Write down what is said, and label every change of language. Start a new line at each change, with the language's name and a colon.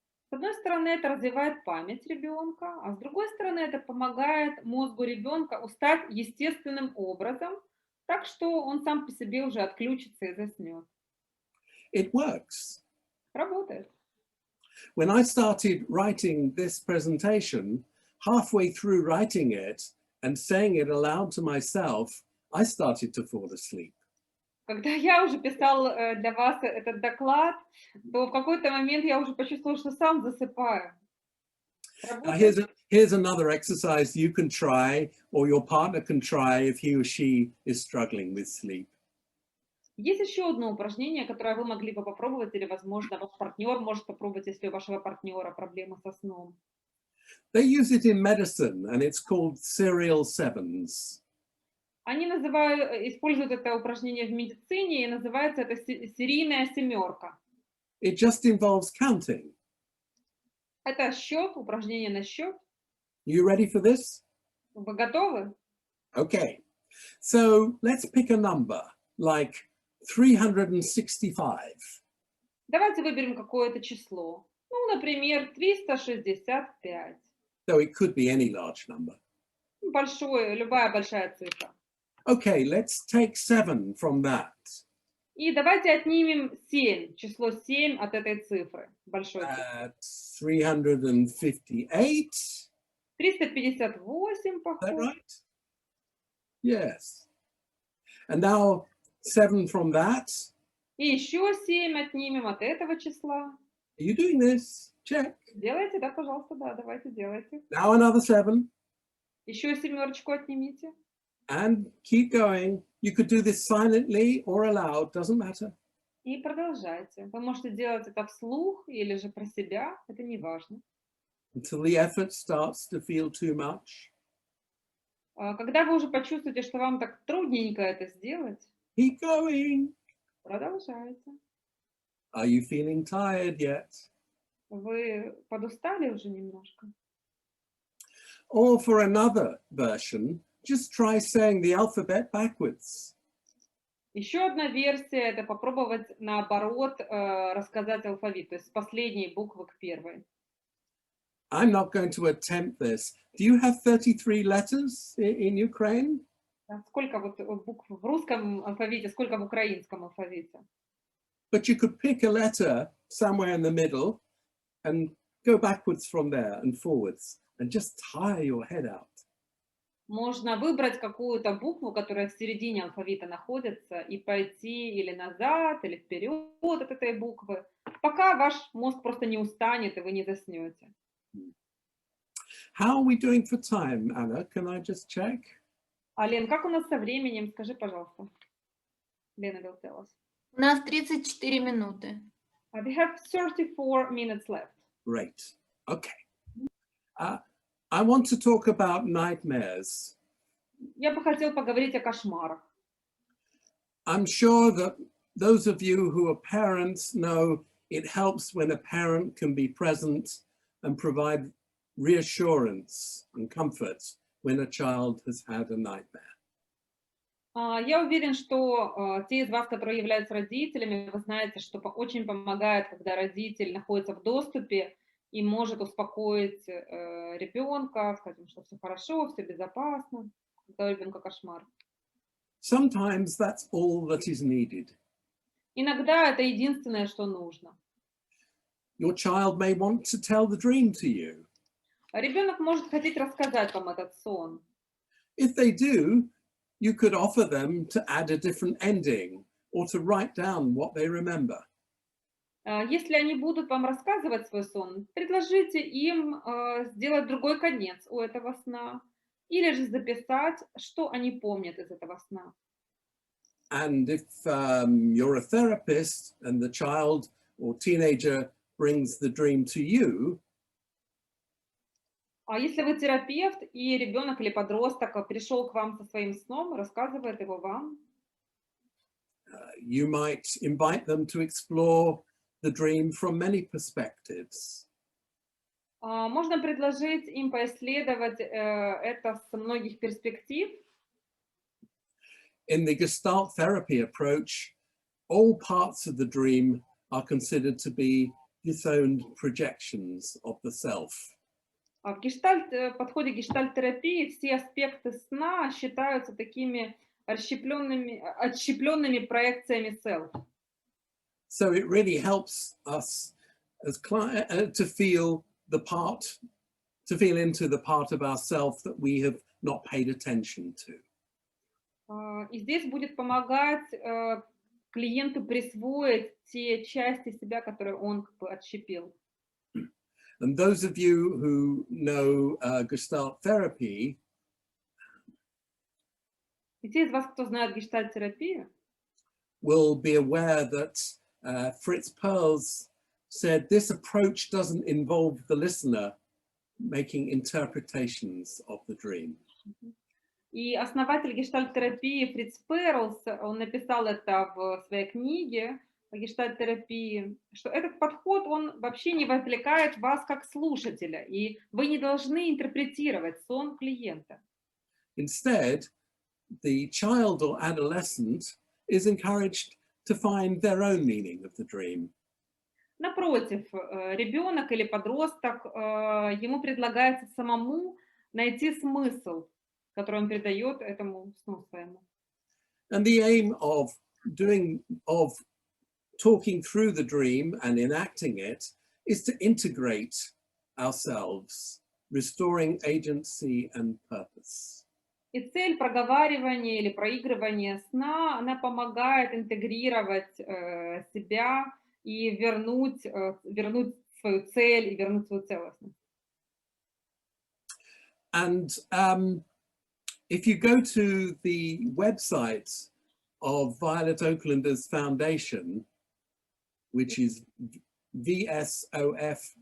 Russian: С одной стороны, это развивает память ребенка, а с другой стороны, это помогает мозгу ребенка устать естественным образом, так что он сам по себе уже отключится и заснет.
English: It works.
Russian: Работает.
English: When I started writing this presentation, halfway through writing it and saying it aloud to myself, I started to fall asleep.
Russian: Когда я уже писал для вас этот доклад, то в какой-то момент я уже почувствовала, что сам засыпаю.
English: Here's another exercise you can try, or your partner can try if he or she is struggling with sleep.
Russian: Есть еще одно упражнение, которое вы могли бы попробовать, или, возможно, ваш партнер может попробовать, если у вашего партнера проблемы со сном.
English: They use it in medicine, and it's called serial sevens.
Russian: Они используют это упражнение в медицине, и называется это серийная семерка.
English: It just involves counting.
Russian: Это счет, упражнение на счет.
English: You ready for this?
Russian: Вы готовы?
English: Okay. So let's pick a number, like 365.
Russian: Давайте выберем какое-то число. Ну, например, 365.
English: So it could be any large number.
Russian: Любая большая цифра.
English: Okay, let's take 7 from that.
Russian: И давайте отнимем 7, число 7 от этой цифры, большой цифры.
English: 358.
Russian: 358,
English: Is that
Russian: похоже.
English: right? Yes. And now 7 from that.
Russian: И еще 7 отнимем от этого числа.
English: Are you doing this? Check.
Russian: Делайте, да, пожалуйста, да, давайте, делайте.
English: Now another 7.
Russian: Еще семерочку отнимите.
English: And keep going. You could do this silently or aloud, doesn't matter.
Russian: И продолжайте. Вы можете делать это вслух или же про себя, это не важно.
English: Until the effort starts to feel too much.
Russian: Когда вы уже почувствуете, что вам так трудненько это сделать,
English: Keep going.
Russian: продолжайте.
English: Are you feeling tired yet?
Russian: Вы подустали уже немножко?
English: Or for another version, just try saying the alphabet backwards.
Russian: Еще одна версия — это попробовать наоборот рассказать алфавит, то есть с последней буквы к первой.
English: I'm not going to attempt this. Do you have 33 letters in Ukraine?
Russian: Сколько вот букв в русском алфавите, сколько в украинском алфавите?
English: But you could pick a letter somewhere in the middle and go backwards from there and forwards and just tire your head out.
Russian: Можно выбрать какую-то букву, которая в середине алфавита находится, и пойти или назад, или вперед от этой буквы, пока ваш мозг просто не устанет и вы не заснете.
English: How are we doing for time, Anna? Can I just check?
Russian: А, Лен, как у нас со временем? Скажи, пожалуйста.
English: Лена will tell us.
Russian: У нас 34 минуты.
English: We have 34 minutes left. Great. Okay. I want to talk about nightmares.
Russian: Я бы хотела поговорить о кошмарах.
English: I'm sure that those of you who are parents know it helps when a parent can be present and provide reassurance and comfort when a child has had a nightmare.
Russian: Я уверен, что те из вас, которые являются родителями, вы знаете, что очень помогает, когда родитель находится в доступе и может успокоить ребенка, сказать, что все хорошо, все безопасно, когда у ребенка кошмар.
English: Sometimes that's all that is needed.
Russian: Иногда это единственное, что нужно.
English: Your child may want to tell the dream to you.
Russian: Ребенок может хотеть рассказать вам этот сон.
English: If they do, you could offer them to add a different ending or to write down what they remember.
Russian: Если они будут вам рассказывать свой сон, предложите им сделать другой конец у этого сна или же записать, что они помнят из этого сна.
English: And if you're a therapist and the child or teenager brings the dream to you,
Russian: А если вы терапевт, и ребенок или подросток пришел к вам со своим сном, рассказывает его вам,
English: you might invite them to explore the dream from many perspectives.
Russian: можно предложить им поисследовать это с многих перспектив.
English: In the Gestalt therapy approach, all parts of the dream are considered to be disowned projections of the self.
Russian: В подходе гештальт-терапии все аспекты сна считаются такими отщепленными проекциями self.
English: So it really helps us as to feel into the part of ourself that we have not paid attention to.
Russian: И здесь будет помогать клиенту присвоить те части себя, которые он как бы отщепил.
English: And those of you who know Gestalt therapy,
Russian: И те из вас, кто знает гештальт-терапию,
English: will be aware that Fritz Perls said this approach doesn't involve the listener making interpretations of the dream.
Russian: и основатель гештальт-терапии Фриц Перлс, он написал это в своей книге о гештальт-терапии, что этот подход, он вообще не вовлекает вас как слушателя, и вы не должны интерпретировать сон клиента.
English: Instead, the child or adolescent is encouraged to find their own meaning of the dream.
Russian: Напротив, ребенок или подросток, ему предлагается самому найти смысл, который он придает этому сну своему.
English: And the aim of talking through the dream and enacting it is to integrate ourselves, restoring agency and purpose.
Russian: И цель проговаривания или проигрывания сна, она помогает интегрировать себя и вернуть свою цель и вернуть свою целостность.
English: And if you go to the website of Violet Oaklander's foundation, which is vsof.org,